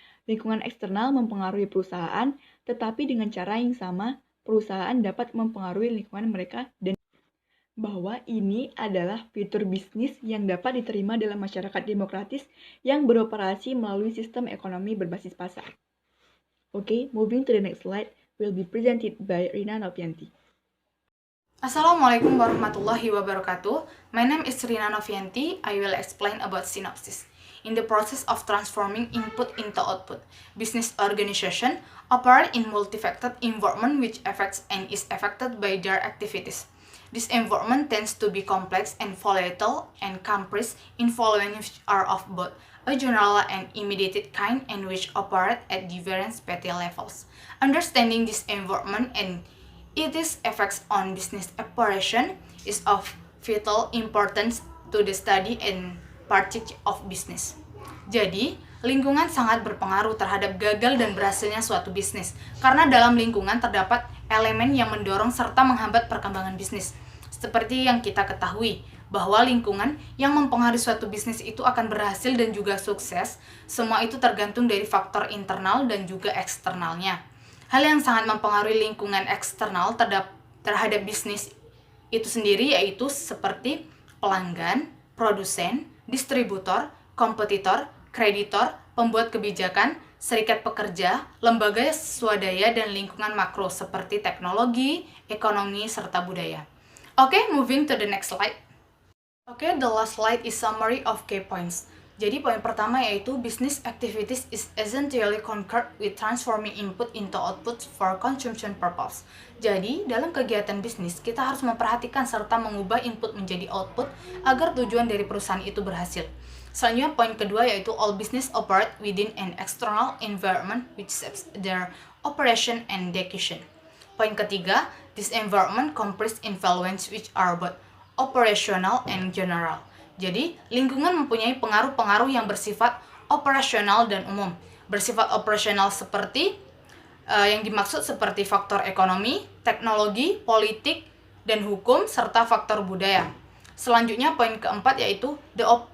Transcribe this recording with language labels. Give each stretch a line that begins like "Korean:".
Indonesian: Lingkungan eksternal mempengaruhi perusahaan, tetapi dengan cara yang sama, perusahaan dapat mempengaruhi lingkungan mereka dan bahwa ini adalah fitur bisnis yang dapat diterima dalam masyarakat demokratis yang beroperasi melalui sistem ekonomi berbasis pasar.
English: Okay, moving to the next slide will be presented by Rina Novianti.
Arabic: Assalamualaikum warahmatullahi wabarakatuh.
English: My name is Rina Novianti. I will explain about synopsis. In the process of transforming input into output, business organization operate in multifaceted environment which affects and is affected by their activities. This environment tends to be complex and volatile and comprised in following which are of both a general and immediate kind and which operate at different spatial levels. Understanding this environment and its effects on business operation is of vital importance to the study and practice of business.
Indonesian: Jadi, lingkungan sangat berpengaruh terhadap gagal dan berhasilnya suatu bisnis, karena dalam lingkungan terdapat elemen yang mendorong serta menghambat perkembangan bisnis. Seperti yang kita ketahui, bahwa lingkungan yang mempengaruhi suatu bisnis itu akan berhasil dan juga sukses, semua itu tergantung dari faktor internal dan juga eksternalnya. Hal yang sangat mempengaruhi lingkungan eksternal terhadap bisnis itu sendiri yaitu seperti pelanggan, produsen, distributor, kompetitor, kreditor, pembuat kebijakan, serikat pekerja, lembaga swadaya, dan lingkungan makro seperti teknologi, ekonomi, serta budaya.
English: Okay, moving to the next slide. Okay, the last slide is summary of key points.
Indonesian: Jadi poin pertama yaitu
English: business activities is essentially concerned with transforming input into output for consumption purpose.
Indonesian: Jadi, dalam kegiatan bisnis, kita harus memperhatikan serta mengubah input menjadi output agar tujuan dari perusahaan itu berhasil. Selanjutnya, poin kedua yaitu
English: all business operate within an external environment which shapes their operation and execution.
Indonesian: Poin ketiga,
English: this environment comprises influence which are both operational and general.
Indonesian: Jadi, lingkungan mempunyai pengaruh-pengaruh yang bersifat operasional dan umum. Bersifat operasional seperti yang dimaksud seperti faktor ekonomi, teknologi, politik, dan hukum, serta faktor budaya. Selanjutnya, poin keempat yaitu
English: the